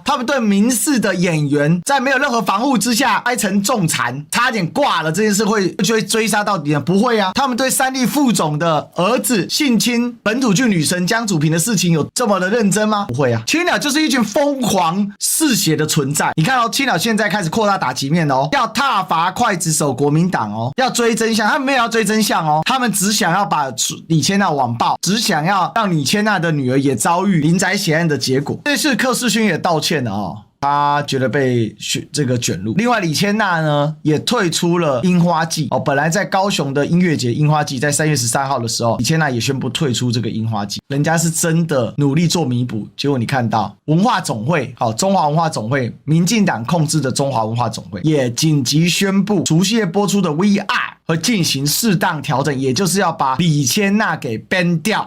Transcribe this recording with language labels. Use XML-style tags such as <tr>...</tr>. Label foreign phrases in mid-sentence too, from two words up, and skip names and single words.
<zh>他們對民視的演員在沒有任何防護之下拍成重殘，差點掛了這件事會追殺到底啊？不會啊。他們對三立副總的兒子性侵本土劇女神江祖平的事情有這麼的認真嗎？不會啊。青鳥就是一群瘋狂嗜血的存在。你看哦，青鳥現在開始擴大打擊面哦，要撻伐劊子手國民黨哦，要追真相。他們沒有要追真相哦，他們只想要把李千娜網爆，只想要讓李千娜的女兒也遭遇林宅血案的結果。這次柯世勳也道歉了哦。他覺得被這個捲入。另外，李千娜呢也退出了櫻花季哦。本來在高雄的音樂節櫻花季，在3月13號的時候，李千娜也宣布退出這個櫻花季。人家是真的努力做彌補，結果你看到文化總會，好，中華文化總會，民進黨控制的中華文化總會也緊急宣布，除夕夜播出的 VR 會進行適當調整，也就是要把李千娜給 ban 掉。</zh>